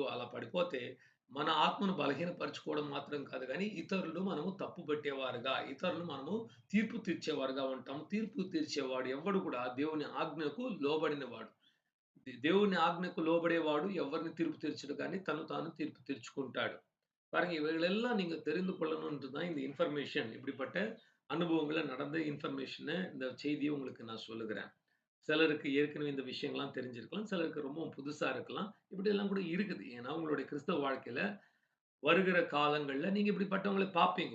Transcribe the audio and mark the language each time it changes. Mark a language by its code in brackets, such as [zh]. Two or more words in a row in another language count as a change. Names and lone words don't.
[te] అలా పడిపోతే మన ఆత్మను బలహీనపరచుకోవడం మాత్రం కాదు గానీ, ఇతరులు మనము తప్పు పట్టేవారుగా, ఇతరులు మనము తీర్పు తీర్చేవారుగా ఉంటాం. తీర్పు తీర్చేవాడు ఎవ్వడు కూడా దేవుని ఆజ్ఞకు లోబడినవాడు. దేవుని ఆజ్ఞకు లోబడేవాడు ఎవరిని తీర్పు తీర్చడు గానీ, తను తాను తీర్పు తీర్చుకుంటాడు. [ta] பாருங்க இவைகளெல்லாம் நீங்க தெரிந்து கொள்ளணும்ன்ட்டு தான் இந்த இன்ஃபர்மேஷன். இப்படிப்பட்ட அனுபவங்கள நடந்த இன்ஃபர்மேஷன இந்த செய்திய உங்களுக்கு நான் சொல்லுகிறேன். சிலருக்கு ஏற்கனவே இந்த விஷயங்கள்லாம் தெரிஞ்சிருக்கலாம். சிலருக்கு ரொம்பவும் புதுசா இருக்கலாம். இப்படியெல்லாம் கூட இருக்குது. ஏன்னா, உங்களுடைய கிறிஸ்தவ வாழ்க்கையில வருகிற காலங்கள்ல நீங்க இப்படிப்பட்டவங்கள பார்ப்பீங்க.